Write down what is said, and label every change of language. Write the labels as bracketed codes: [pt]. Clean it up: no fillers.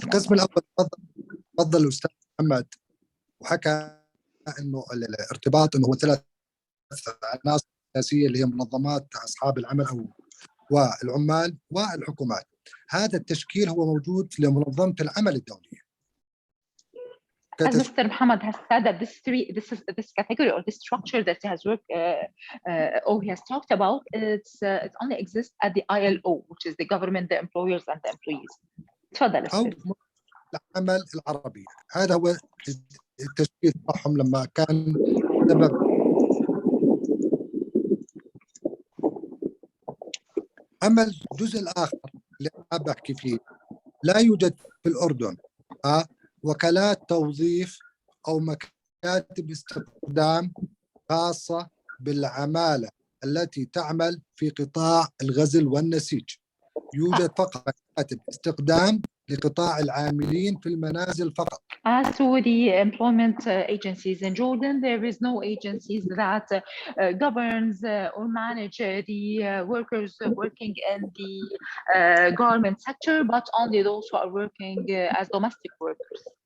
[ar] القسم الاول تفضل الاستاذ محمد وحكى انه الارتباط انه هو 3 عناصر اساسيه اللي هي منظمات اصحاب العمل او والعمال والحكومات. هذا التشكيل هو موجود لمنظمه العمل الدوليه. [en] As Mr. Muhammad has said, that this category or this structure that he has worked or he has talked about, it only exists at the ILO, which is the government, the employers and the employees. [ar] تفضل أو العمل العربية. هذا هو التشكيل تبعهم لما كان سبب. أما الجزء الآخر اللي أنا بحكي فيه، لا يوجد في الأردن وكالات توظيف أو مكاتب استخدام خاصة بالعمالة التي تعمل في قطاع الغزل والنسيج. يوجد فقط مكاتب استخدام لقطاع العاملين في المنازل فقط. [en] As to the employment agencies in Jordan, there is no agencies that governs or manage the workers working in the garment sector, but only those who are working as domestic workers.